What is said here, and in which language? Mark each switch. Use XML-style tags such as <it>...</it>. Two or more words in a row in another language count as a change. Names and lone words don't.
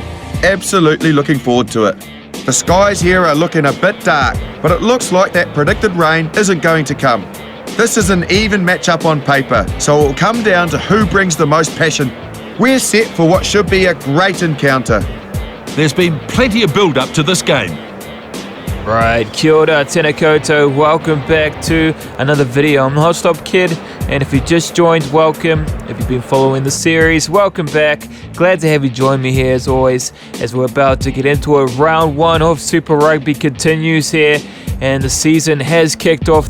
<en>Absolutely looking forward to it. The skies here are looking a bit dark, but it looks like that predicted rain isn't going to come. This is an even matchup on paper, so it will come down to who brings the most passion. We're set for what should be a great encounter. There's been plenty of build-up to this game. Right,</en> <mi>kia ora, tēnā koutou.</mi> <en>Welcome back to another video. I'm the Hot Stop Kid, and if you just joined, welcome. If you've been following the series, welcome back. Glad to have you join me here as always, as we're about to get into it. Round 1 of Super Rugby continues here, and the season has kicked off.</en>